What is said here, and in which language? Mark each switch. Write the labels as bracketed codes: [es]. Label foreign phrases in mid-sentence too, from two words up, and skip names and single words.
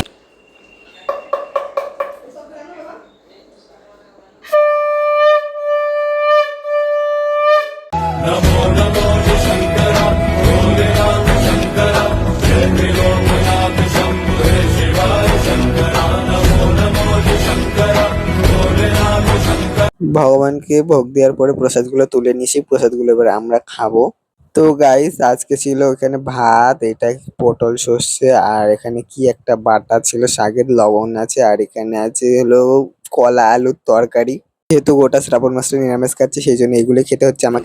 [hi] नमो नमो शंकरा भोलेनाथ शंकरा जय त्रिलोकनाथ शंभो शिवाय शंकरा नमो नमो शंकरा भोलेनाथ शंकरा। [bn] ভগবানকে ভোগ দেওয়ার পরে প্রসাদগুলো তুলে নিয়ে সেই প্রসাদগুলো এবার আমরা খাবো। তো গাইস আজকে ছিল এখানে ভাত, এটা পটল সর্ষে, আর এখানে কি একটা বাটা ছিল, শাকের লবণ আছে, আর এখানে আছে হলো কলা আলুর তরকারি। যেহেতু গোটা শ্রাবণ মাসটা নিরামিষ খাচ্ছি সেই জন্য এগুলো খেতে হচ্ছে আমাকে।